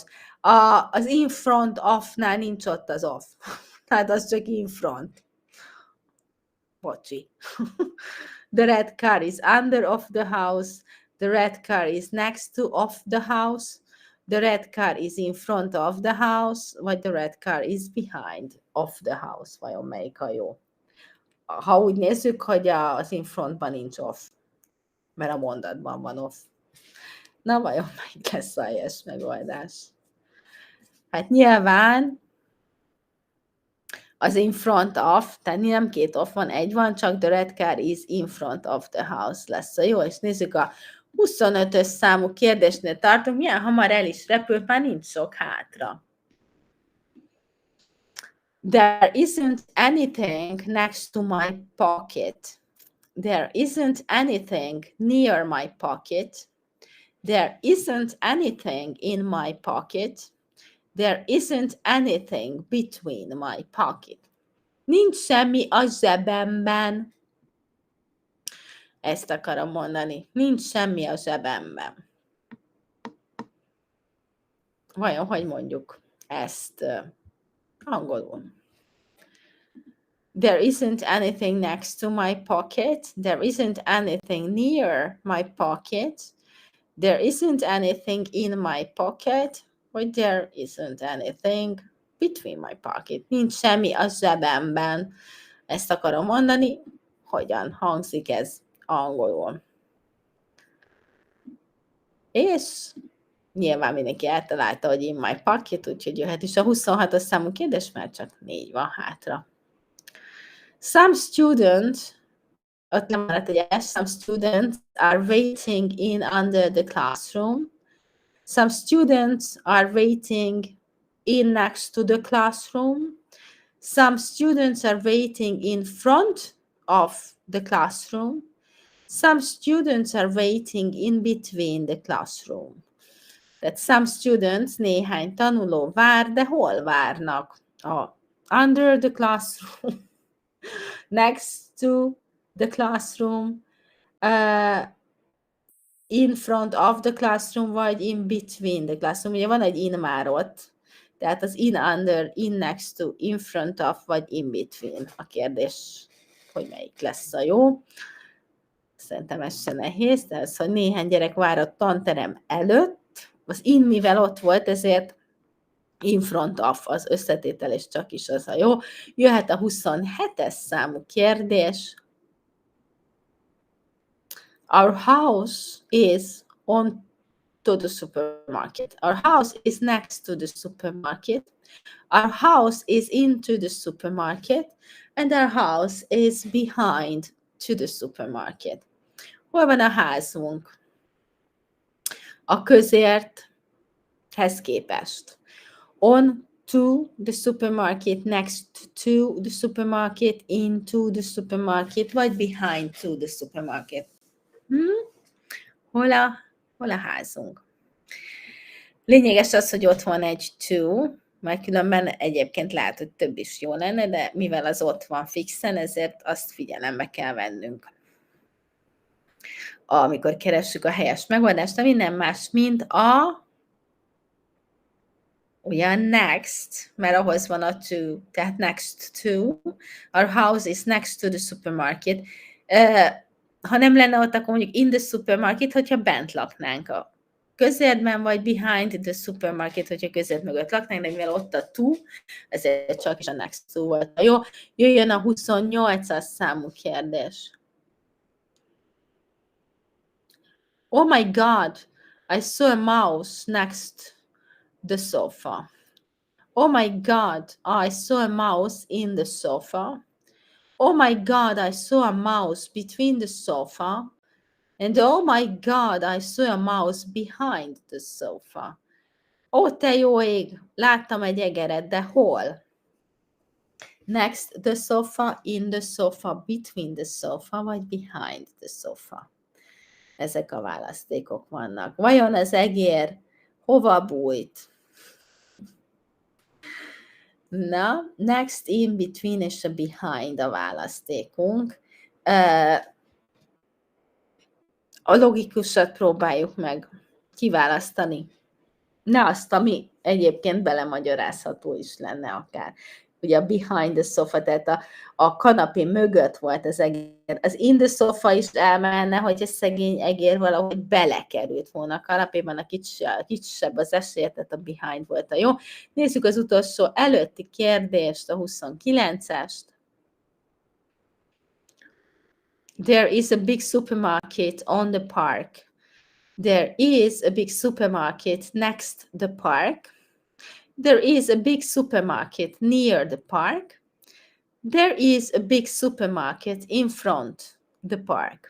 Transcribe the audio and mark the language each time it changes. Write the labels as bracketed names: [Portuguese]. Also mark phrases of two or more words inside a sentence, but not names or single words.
[Hungarian] Az [English] in front of- [Hungarian] nál nincs ott az off. Tehát az csak [English] in front. [Hungarian] Bocsi. [English] The red car is under of the house. The red car is next to of the house. The red car is in front of the house, vagy the red car is behind of the house. [Hungarian] Vajon melyik a jó? Ha úgy nézzük, hogy az [English] in frontban [Hungarian] nincs off, mert a mondatban van off. Na, vajon melyik lesz a helyes megoldás? Hát nyilván az [English] in front of, [Hungarian] tehát nem két off van, egy van, csak [English] the red car is in front of the house [Hungarian] lesz a jó, és nézzük a 25-ös számú kérdésnél tartunk, milyen hamar el is repült, már nincs sok hátra. [English] There isn't anything next to my pocket. There isn't anything near my pocket. There isn't anything in my pocket. There isn't anything between my pocket. [Hungarian] Nincs semmi a zsebemben. Ezt akarom mondani. Nincs semmi a zsebemben. Vajon, hogy mondjuk ezt angolul? [English] There isn't anything next to my pocket. There isn't anything near my pocket. There isn't anything in my pocket. Vagy there isn't anything between my pocket. [Hungarian] Nincs semmi a zsebemben. Ezt akarom mondani. Hogyan hangzik ez angolul? És nyilván mindenki eltalálta, hogy [English] in my pocket, [Hungarian] úgyhogy jöhet is a 26-os számú kérdés, mert csak 4 van hátra. [English] Some students are waiting in under the classroom. Some students are waiting in next to the classroom. Some students are waiting in front of the classroom. Some students are waiting in between the classroom. Tehát some students, [Hungarian] néhány tanuló vár, de hol várnak? [English] Under the classroom. Next to the classroom, in front of the classroom, vagy in between the classroom. [Hungarian] Ugye van egy in már ott, tehát az [English] in under, in next to, in front of, [Hungarian] vagy [English] in between. [Hungarian] A kérdés, hogy melyik lesz a jó. Szerintem ez se nehéz, de az, hogy néhány gyerek vár a tanterem előtt, az in mivel ott volt, ezért [English] in front of [Hungarian] az összetétel, és csak is az a jó. Jöhet a 27-es számú kérdés. [English] Our house is on to the supermarket. Our house is next to the supermarket. Our house is into the supermarket. And our house is behind to the supermarket. [Hungarian] Hol van a házunk? A közérthez képest. [English] On to the supermarket, next to the supermarket, into the supermarket, vagy behind to the supermarket. [Hungarian] Hol a házunk? Lényeges az, hogy ott van egy to, mert különben egyébként lehet, hogy több is jó lenne, de mivel az ott van fixen, ezért azt figyelembe kell vennünk, amikor keressük a helyes megoldást, ami nem más, mint ugyan next, mert ahhoz van a to, tehát [English] next to, our house is next to the supermarket. [Hungarian] Ha nem lenne ott, akkor mondjuk [English] in the supermarket, [Hungarian] hogyha bent laknánk a közértben, vagy [English] behind the supermarket, [Hungarian] hogyha közért mögött laknánk, de mivel ott a to, ezért csak is a [English] next to [Hungarian] volt. Jó, jöjjön a 28-as számú kérdés. [English] Oh my God, I saw a mouse next the sofa. Oh my God, I saw a mouse in the sofa. Oh my God, I saw a mouse between the sofa. And oh my God, I saw a mouse behind the sofa. [Hungarian] Ó, te jó ég, láttam egy egeret, de hol? [English] Next the sofa, in the sofa, between the sofa, vagy behind the sofa. [Hungarian] Ezek a választékok vannak. Vajon az egér hova bújt? Na, [English] next, in between [Hungarian] és a behind a választékunk. A logikusat próbáljuk meg kiválasztani. Ne azt, ami egyébként belemagyarázható is lenne akár. Ugye a [English] behind the sofa, [Hungarian] tehát a kanapé mögött volt az egér. Az [English] in the sofa [Hungarian] is elmenne, hogy a szegény egér valahogy belekerült volna a kanapéban, a kisebb az esély, tehát a behind volt a jó. Nézzük az utolsó előtti kérdést, a 29-est. [English] There is a big supermarket on the park. There is a big supermarket next the park. There is a big supermarket near the park. There is a big supermarket in front the park.